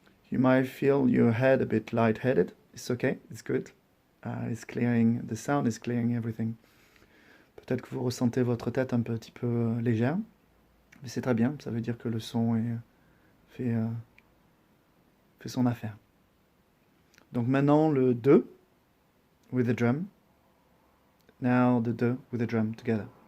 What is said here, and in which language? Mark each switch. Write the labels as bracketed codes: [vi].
[en] You might feel your head a bit lightheaded. It's okay, it's good. It's clearing, the sound is clearing everything. [fr] Peut-être que vous ressentez votre tête un petit peu légère, mais c'est très bien, ça veut dire que le son fait son affaire. Donc maintenant le 2 [en] with the drum. Now the 2 with the drum together.